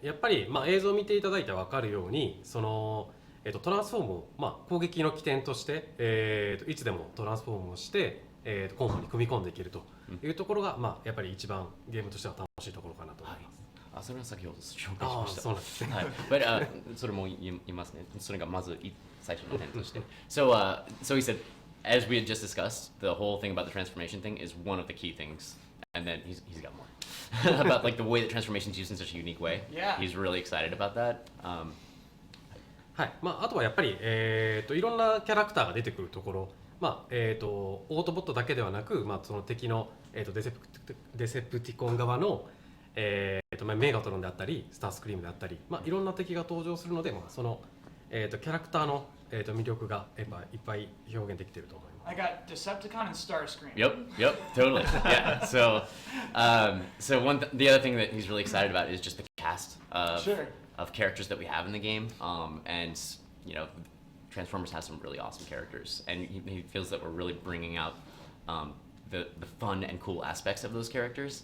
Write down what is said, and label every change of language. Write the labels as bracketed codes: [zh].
[ja] やっぱり映像を見ていただいて分かるようにトランスフォームを、攻撃の起点として、いつでもトランスフォームをして、コンボに組み込んでいけるというところが、やっぱり一番ゲームとしては楽しいところかなと思います。あ、それは先ほど紹介しああ、ました。そうなんですね。はい。 But それも言いますね。それがまず最初の点として。 [en] So so he said, as we had just discussed, the whole thing about the transformation thing is one of the key things, and then he's got more about like the way that transformation is used in such a unique way. Yeah. He's really excited about that. [ja] はい。まああとはやっぱりいろんなキャラクターが出てくるところ、まあオートボットだけではなく、まあその敵のデセプティコン側のまあメガトロンであったり、スタースクリームであったり、まあいろんな敵が登場するので、まあそのキャラクターの魅力がやっぱいっぱい表現できていると思います。 [en] I got Decepticon and Starscream. Yep, totally. Yeah. So so the other thing that he's really excited about is just the cast of characters that we have in the game. And you know, Transformers has some really awesome characters, and he feels that we're really bringing out the fun and cool aspects of those characters.